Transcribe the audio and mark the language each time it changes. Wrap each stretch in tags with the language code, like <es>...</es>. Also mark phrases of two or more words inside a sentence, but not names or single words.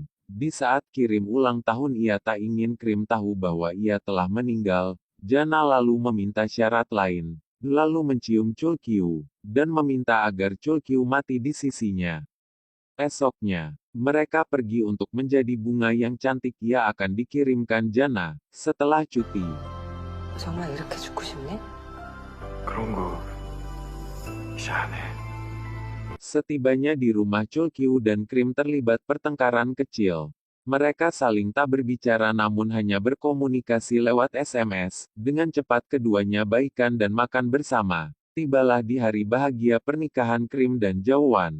<id>Di saat kirim ulang tahun ia tak ingin Krim tahu bahwa ia telah meninggal. Jana lalu meminta syarat lain. Lalu mencium Chul Kyu, dan meminta agar Chul Kyu mati di sisinya. Esoknya, mereka pergi untuk menjadi bunga yang cantik ia akan dikirimkan Jana, setelah cuti.</id> <ko>정말 이렇게 죽고 싶니? 그런 거 이제 안 해.</ko> <id>Setibanya di rumah Chul Kyu dan Krim terlibat pertengkaran kecil. Mereka saling tak berbicara namun hanya berkomunikasi lewat SMS. Dengan cepat keduanya baikan dan makan bersama. Tibalah di hari bahagia pernikahan Krim dan Jawan.</id>